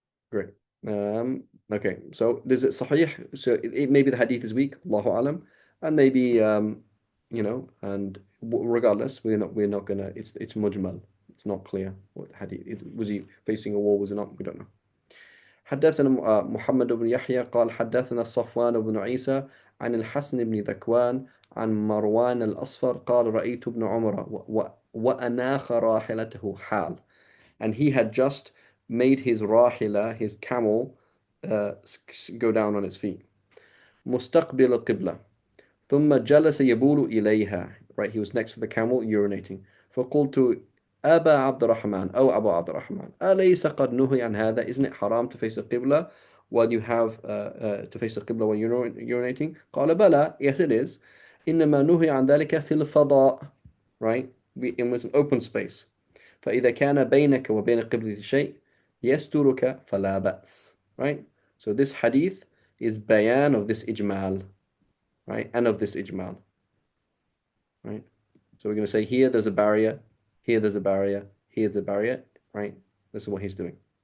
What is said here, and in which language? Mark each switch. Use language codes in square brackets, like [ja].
[en] Great. Okay, so is it sahih? So maybe the hadith is weak, Allahu alam, and maybe and regardless, we're not gonna. It's mujmal. It's not clear what hadith. Was he facing a wall? Was it not? We don't know. [ar] حدثنا محمد بن يحيى قال حدثنا صفوان بن عيسى عن الحسن بن ذكوان عن مروان الأصفر قال رأيت ابن عمر وأناخ راحلته حال, [en] and he had just made his rahila, his camel, go down on its feet. [ar] مستقبل القبلة ثم جلس يبول إليها. [en] Right, he was next to the camel urinating. [ar] فقلت أبا عبد الرحمن أو أبا عبد الرحمن أليس قد نهي عن هذا? [en] Isn't it haram to face the Qibla when you have to face the Qibla when you're urinating? [ar] قال بلى, [en] yes it is. [ar] إنما نهي عن ذلك في الفضاء. [en] Right, it was an open space. [ar] فإذا كان بينك وبين القبلة شيء يسترك فلا بأس. [en] Right, so this hadith is bayan of this ijmal, right, and of this ijmal, right. So we're going to say here there's a barrier, here there's a barrier, here's a barrier, right? This is what he's doing.